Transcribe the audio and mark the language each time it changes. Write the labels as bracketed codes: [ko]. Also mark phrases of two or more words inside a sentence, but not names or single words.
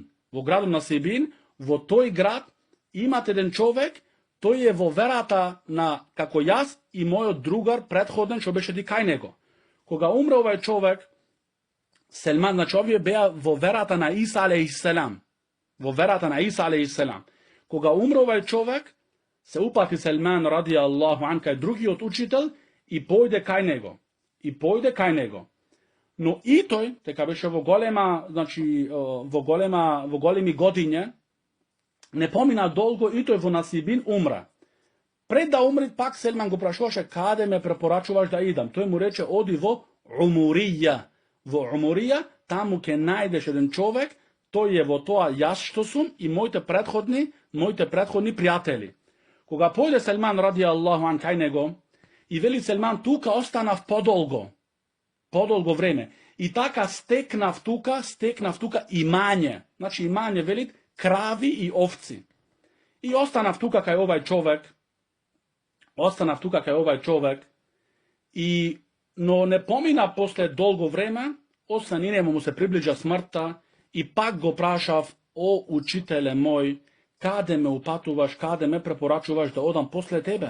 [mk] Во градот на Сеибин, во тој град имат еден човек, тој е во верата на како јас и мојот другар претходен што беше кај него. Кога умре овај човек, Селман, значи овие беа во верата на Иса алейхиселам. Во верата на Иса алейхиселам. Кога умре овај човек, се упати Селман [ar] رضي الله عنه [mk] кај другиот учител и појде кај него. Но и тој, дека беше во голема, значи, во големи годиња, не помина долго и тој во Насибин умра. Пред да умри, пак Селман го прашуваше каде ме препорачуваш да идам. Тој му рече оди во Умурија. Во Умурија, таму ќе најдеш еден човек, тој е во тоа јас што сум и моите претходни пријатели. Кога појде Селман [ar] رضي الله عنه [mk] кај него, и вели Селман, тука останав подолго време. И така стекнав тука имање. Значи имање велит крави и овци. И останав тука кај овај човек, но не помина после долго време, освен и нему му се приближа смртта, и пак го прашав, о учителе мој, каде ме упатуваш, каде ме препорачуваш да одам после тебе?